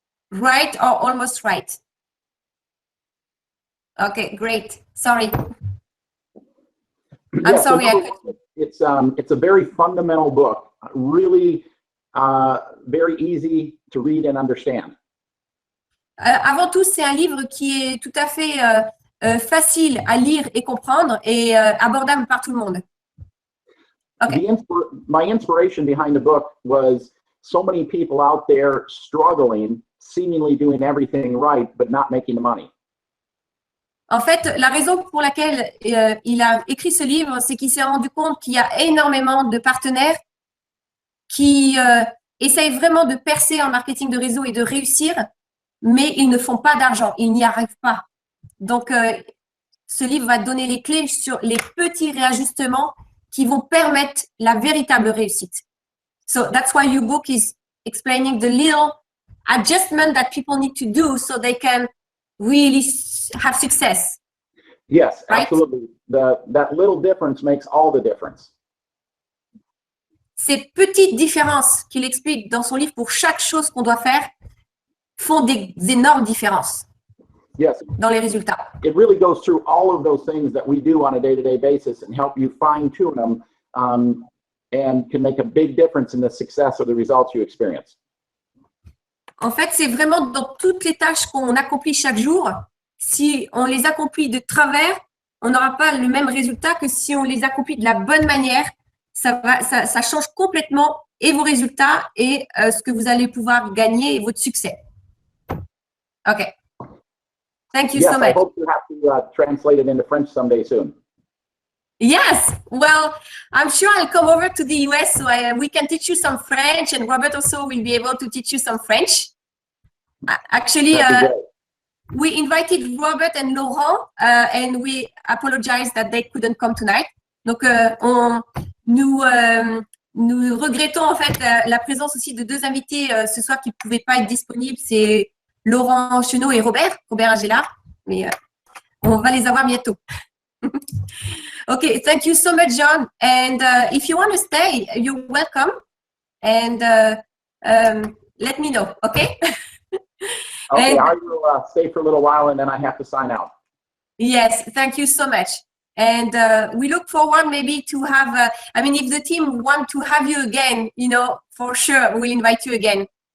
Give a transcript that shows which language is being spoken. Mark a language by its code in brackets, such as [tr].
[en] Right or almost right? Okay, great. Sorry. I'm sorry. It's a very fundamental book. Really. Very easy to read and understand. [fr] Avant tout, c'est un livre qui est tout à fait facile à lire et comprendre et abordable par tout le monde. Okay. [en] My inspiration behind the book was so many people out there struggling, seemingly doing everything right, but not making the money. [fr] En fait, la raison pour laquelle il a écrit ce livre, c'est qu'il s'est rendu compte qu'il y a énormément de partenaires qui essayent vraiment de percer en marketing de réseau et de réussir, mais ils ne font pas d'argent, ils n'y arrivent pas. Donc, ce livre va donner les clés sur les petits réajustements qui vont permettre la véritable réussite. [en] So, that's why your book is explaining the little adjustment that people need to do so they can really have success. Yes, right? Absolutely. That little difference makes all the difference. [fr] Ces petites différences qu'il explique dans son livre pour chaque chose qu'on doit faire font des énormes différences dans les résultats. [en] It really goes through all of those things that we do on a day-to-day basis and help you fine-tune them and can make a big difference in the success of the results you experience. [fr] En fait, c'est vraiment dans toutes les tâches qu'on accomplit chaque jour. Si on les accomplit de travers, on n'aura pas le même résultat que si on les accomplit de la bonne manière. Ça change complètement et vos résultats et ce que vous allez pouvoir gagner et votre succès. [en] OK. Thank you so much. I hope you have to translate it into French someday soon. Yes. Well, I'm sure I'll come over to the US so we can teach you some French, and Robert also will be able to teach you some French. Actually, we invited Robert and Laurent, and we apologize that they couldn't come tonight. [fr] Donc, nous regrettons en fait la présence aussi de deux invités ce soir qui ne pouvaient pas être disponibles. C'est Laurent Chenot et Robert Angela. Mais on va les avoir bientôt. [en] Okay, thank you so much, John. And if you want to stay, you're welcome. And let me know, okay? Okay, I will stay for a little while and then I have to sign out. Yes, thank you so much. And we look forward maybe to have, if the team want to have you again, for sure, we'll invite you again.